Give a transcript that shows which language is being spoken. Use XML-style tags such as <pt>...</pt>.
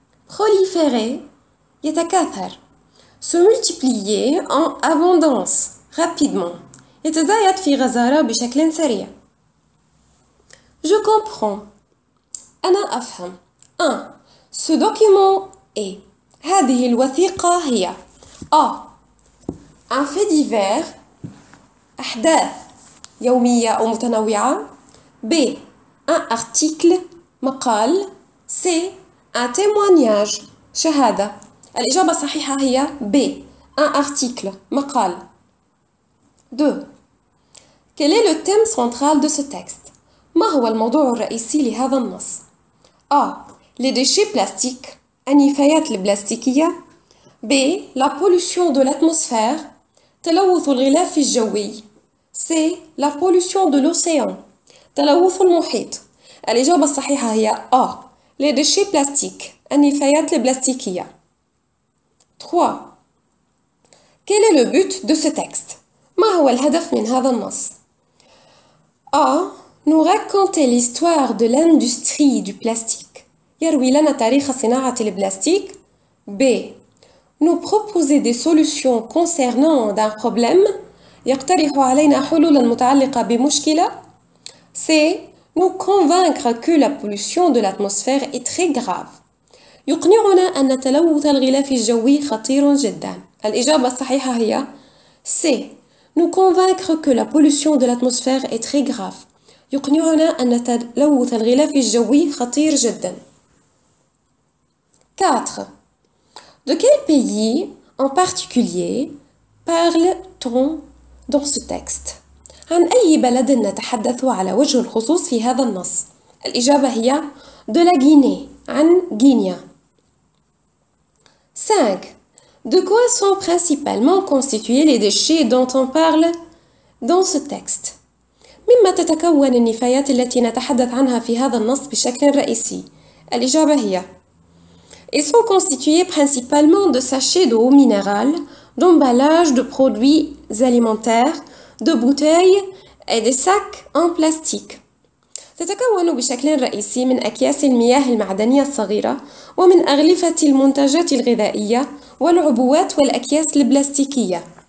<fr>Proliférer</fr> <ar>يتكاثر</ar> <fr>se multiplier en abondance rapidement</fr> <ar>يتزايد في غزارة بشكل سريع.</ar> <fr>Je comprends</fr> <ar>أنا أفهم.</ar> <fr>1. Ce document est</fr> <ar>هذه الوثيقة هي</ar> <fr>A. Un fait divers</fr> <ar>أحداث يومية أو متنوعة. B.</ar> <fr>Un article</fr> <ar>مقال.</ar> <fr>C. Un témoignage</fr> <ar>شهادة. الإجابة الصحيحة هي B.</ar> <fr>Un article</fr> <ar>مقال.</ar> <fr>2. Quel est le thème central de ce texte?</fr> <ar>ما هو الموضوع الرئيسي لهذا النص؟ A.</ar> <fr>Les déchets plastiques النفايات البلاستيكية. B. La pollution de l'atmosphère</fr> <ar>تلوث الغلاف الجوي.</ar> <fr>C. La pollution de l'océan</fr> <ar>تلوث المحيط. الإجابة الصحيحة هي A.</ar> <fr>Les déchets plastiques</fr> <ar>النفايات البلاستيكية.</ar> <fr>3. Quel est le but de ce texte?</fr> <ar>ما هو الهدف من هذا النص؟ A.</ar> <fr>Nous raconter l'histoire de l'industrie du plastique.</fr> <ar>يروي لنا تاريخ صناعة البلاستيك. B.</ar> <fr>Nous proposer des solutions concernant d'un problème.</fr> <ar>يقترح علينا حلولا متعلقة بمشكلة. C.</ar> <fr>Nous convaincre que la pollution de l'atmosphère est très grave.</fr> <ar>يقنعنا أن تلوث الغلاف الجوي خطير جدا. الإجابة الصحيحة هي C.</ar> <fr>Nous convaincre que la pollution de l'atmosphère est très grave.</fr> <ar>يقنعنا أن تلوث الغلاف الجوي خطير جدا. 4.</ar> <fr>De quel pays en particulier parle-t-on dans ce texte؟</fr> <ar>عن أي بلد نتحدث على وجه الخصوص في هذا النص؟ الإجابة هي</ar> <fr>de la Guinée،</fr> <ar>عن غينيا. 5.</ar> <fr>De quoi sont principalement constitués les déchets dont on parle dans ce texte؟</fr> <ar>مما تتكون النفايات التي نتحدث عنها في هذا النص بشكل رئيسي؟ الإجابة هي</ar> <fr>Ils sont constitués principalement de sachets d'eau minérale, d'emballages de produits alimentaires, de bouteilles et de sacs en plastique.</fr> <ar>تتكون بشكل رئيسي من أكياس المياه المعدنية الصغيرة ومن أغلفة المنتجات الغذائية والعبوات والأكياس البلاستيكية.</ar>